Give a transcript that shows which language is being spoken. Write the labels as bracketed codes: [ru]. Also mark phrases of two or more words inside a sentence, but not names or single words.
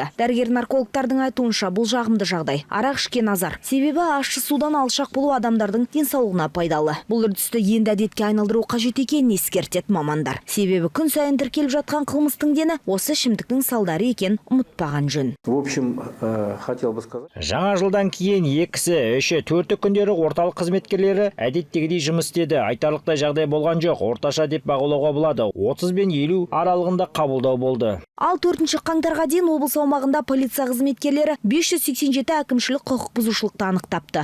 [kk] Дәрігер-наркологтардың айтуынша бұл жағымды жағдай. Арақ ішкен назар. Себебі ащы судан алшақ болу адамдардың денсаулығына пайдалы. Бұл үрдісті енді әдетке айналдыру қажет екенін ескертеді мамандар. Себебі күн сайын тіркеліп жатқан қылмыстың дені осы ішімдіктің салдары екен ұмытпаған жөн. [ru] В общем, хотел бы сказать. [kk] Жаңа жылдан кейін 2-3 4 күндері орталық қызметкерлері әдеттегідей жұмыс істеді. Айтарлықтай жағдай болған жоқ. Орташа деп бағалауға болады. 30 пен 50 аралығында қабылдау болды. Ал 4 қаңтарға дейін облыс аумағында полиция қызметкерлері 587 әкімшілік құқық бұзушылықты анықтапты.